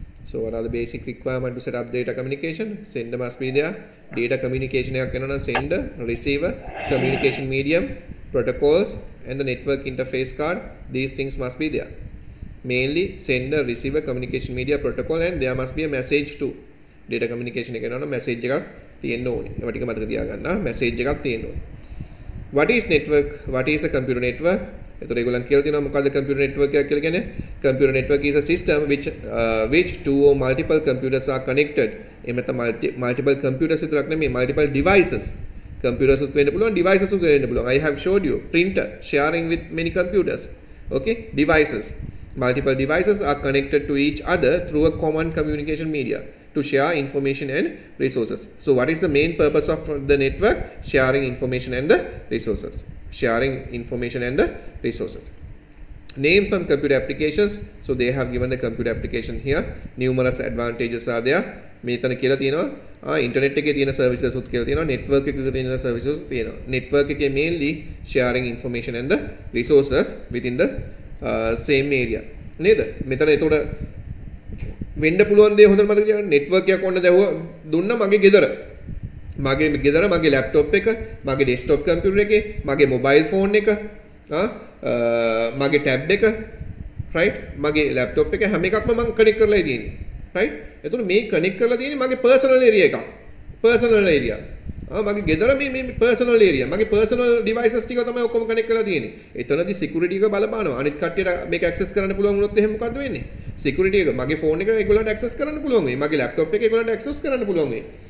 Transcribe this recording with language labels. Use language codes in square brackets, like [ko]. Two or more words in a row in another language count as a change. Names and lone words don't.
[en] So what are the basic requirements to set up data communication? Sender must be there. Data communication [si] එකක් වෙනවා නම් [en] sender, receiver, communication medium, protocols and the network interface card. These things must be there. Mainly sender, receiver, communication media, protocol and there must be a message too. Data communication [si] එක වෙනවා නම් message එකක් තියෙන්න ඕනේ. ඒවා ටික මතක තියාගන්න. message එකක් තියෙන්න ඕනේ. [en] What is network? What is a computer network? [si] එතකොට ඒගොල්ලන් කියලා තියෙනවා මොකද්ද [en] computer network [si] එකක් කියලා කියන්නේ? [en] Computer network is a system which two or multiple computers are connected. [si] එහෙම නැත්නම් [en] multiple computers [si] විතරක් නෙමෙයි [en] multiple devices. [si] Computers උත් වෙන්න පුළුවන් devices උත් වෙන්න පුළුවන්. [en] I have showed you printer sharing with many computers. Okay? Devices. Multiple devices are connected to each other through a common communication media to share information and resources. So what is the main purpose of the network? Sharing information and the resources. Sharing information and the resources. Name some computer applications. So they have given the computer application here. Numerous advantages are there. [si] මේතන කියලා තියෙනවා ඉන්ටර්නෙට් එකේ තියෙන සර්විසස් උත් කියලා තියෙනවා නෙට්වර්ක් එකක තියෙන සර්විසස් උත් තියෙනවා නෙට්වර්ක් එකේ [en] mainly sharing information and the resources within the same area [si] නේද මෙතන එතකොට වෙන්න පුළුවන් දේ හොඳට මතක තියාගන්න නෙට්වර්ක් එකක් ඔන්න දැවුව දුන්න මගේ ගෙදර මගේ ලැප්ටොප් එක මගේ [en] desktop computer [si] එකේ මගේ [en] mobile phone [si] එක මගේ ටැබ් එක right මගේ ලැප්ටොප් එක හැම එකක්ම මම කනෙක්ට් කරලා තියෙන්නේ right එතකොට මේ කනෙක්ට් කරලා තියෙන්නේ මගේ [en] personal area [si] එකක් [en] personal area [si] මගේ ගෙදර මේ [en] personal area [si] මගේ [en] personal devices [si] ටික තමයි ඔක්කොම කනෙක්ට් කරලා තියෙන්නේ එතනදී සිකියුරිටි එක බලපානවා අනිත් කට්ටියට මේක ඇක්සස් කරන්න පුළුවන් වුණොත් එහෙනම් මොකද්ද වෙන්නේ සිකියුරිටි එක මගේ ෆෝන් එක ඒගොල්ලන්ට ඇක්සස් කරන්න පුළුවන් වෙයි මගේ ලැප්ටොප් එක ඒගොල්ලන්ට ඇක්සස් කරන්න පුළුවන් වෙයි